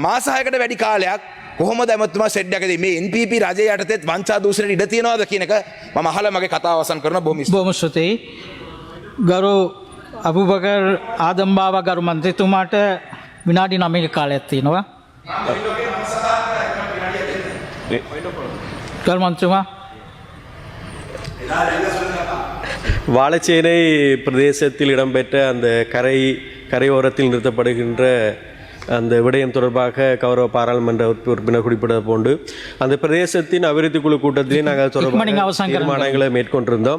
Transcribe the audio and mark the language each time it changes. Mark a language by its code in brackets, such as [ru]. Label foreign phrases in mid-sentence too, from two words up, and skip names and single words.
[si] මාස 6කට වැඩි කාලයක් කොහොමද ඇමතුමා ෂෙඩ් එකකදී මේ NPP රජය යටතේ වංචා දූෂණයට ඉඩ තියනවාද කියන එක මම අහලා මගේ කතාව අවසන් කරනවා. බොහොම ස්තුතියි. ගරු අබුබකර් ආදම් බාවා ගරු මන්ත්‍රීතුමාට විනාඩි 9ක කාලයක් තියෙනවා. ගරු මන්ත්‍රීතුමා [ta] வாழச்சேனை பிரதேசத்தில் இடம்பெற்ற அந்த கரையோரத்தில் நிறுத்தப்படுகின்ற அந்த விடயம் தொடர்பாக கௌரவ பாராளுமன்ற உறுப்பினர் குறிப்பிட்டது போன்று அந்த பிரதேசத்தின் அபிவிருத்தி குழு கூட்டத்திலே நாங்கள் தொடர்பாக தீர்மானங்களை மேற்கொண்டிருந்தோம்.